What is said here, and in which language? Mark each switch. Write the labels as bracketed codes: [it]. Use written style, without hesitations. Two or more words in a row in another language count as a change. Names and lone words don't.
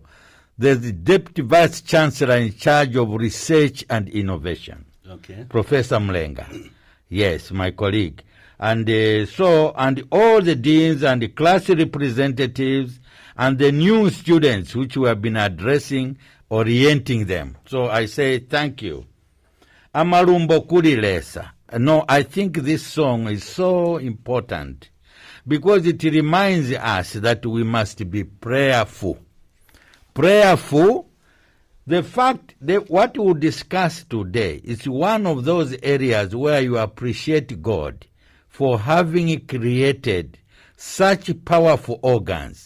[en] There's the Deputy Vice Chancellor in charge of Research and Innovation, Professor Mlenga. Yes, my colleague. And and all the deans and the class representatives and the new students which we have been addressing, orienting them. So I say thank you. [bem] Amalumbo Kulilesa. [en] No, I think this song is so important because it reminds us that we must be prayerful. Prayerful. The fact that what we discuss today is one of those areas where you appreciate God for having created such powerful organs.